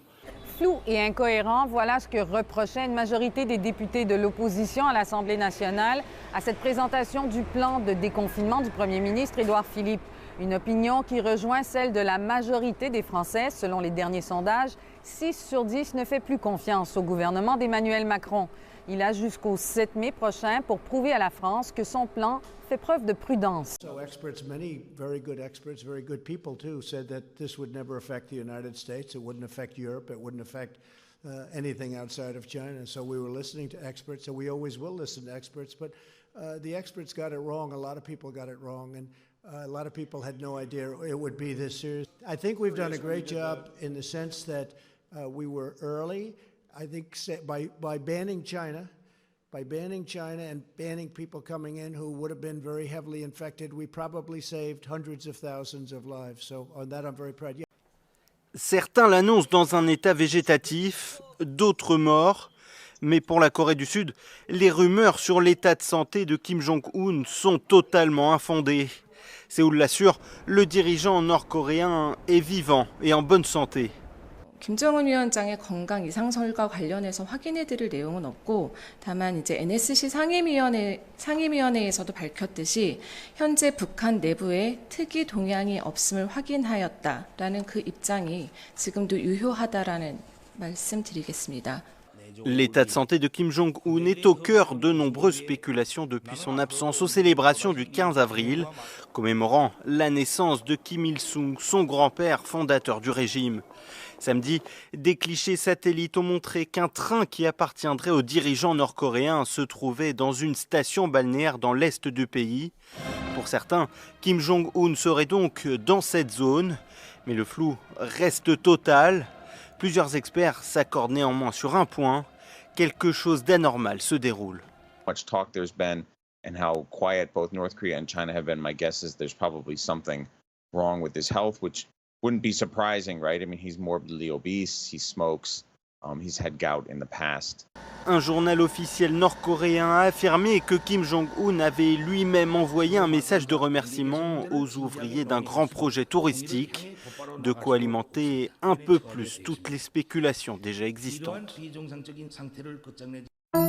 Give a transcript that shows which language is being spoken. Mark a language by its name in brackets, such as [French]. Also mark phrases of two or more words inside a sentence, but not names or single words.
[French] Flou et incohérent, voilà ce que reprochait une majorité des députés de l'opposition à l'Assemblée nationale à cette présentation du plan de déconfinement du premier ministre Édouard Philippe. Une opinion qui rejoint celle de la majorité des Français. Selon les derniers sondages, 6 sur 10 ne fait plus confiance au gouvernement d'Emmanuel Macron. Il a jusqu'au 7 mai prochain pour prouver à la France que son plan fait preuve de prudence. [English] So experts, many very good people too, said that this would never affect the United States, it wouldn't affect Europe, it wouldn't affect anything outside of China. So we were listening to experts, and we always will listen to experts, but the experts got it wrong. A lot of people got it wrong, and a lot of people had no idea it would be this serious. I think we've done a great job in the sense that we were early. I think by banning China and banning people coming in who would have been very heavily infected, we probably saved hundreds of thousands of lives. So on that, I'm very proud. Yeah. [French] Certains l'annoncent dans un état végétatif, d'autres morts. Mais pour la Corée du Sud, les rumeurs sur l'état de santé de Kim Jong-un sont totalement infondées. Séoul l'assure, le dirigeant nord-coréen est vivant et en bonne santé. [Korean] 김정은 위원장의 건강 이상설과 관련해서 확인해드릴 내용은 없고 다만 이제 NSC 상임위원회에서도 밝혔듯이 현재 북한 내부에 특이 동향이 없음을 확인하였다라는 그 입장이 지금도 유효하다라는 말씀드리겠습니다. [French] L'état de santé de Kim Jong-un est au cœur de nombreuses spéculations depuis son absence aux célébrations du 15 avril, commémorant la naissance de Kim Il-sung, son grand-père fondateur du régime. Samedi, des clichés satellites ont montré qu'un train qui appartiendrait aux dirigeants nord-coréens se trouvait dans une station balnéaire dans l'est du pays. Pour certains, Kim Jong-un serait donc dans cette zone, mais le flou reste total. Plusieurs experts s'accordent néanmoins sur un point, quelque chose d'anormal se déroule. [English] Much talk there's been and how quiet both North Korea and China have been. My guess is there's probably something wrong with his health, which wouldn't be surprising, right? I mean, he's morbidly obese, he smokes, he's had gout in the past. [French] Un journal officiel nord-coréen a affirmé que Kim Jong-un avait lui-même envoyé un message de remerciement aux ouvriers d'un grand projet touristique, de quoi alimenter un peu plus toutes les spéculations déjà existantes.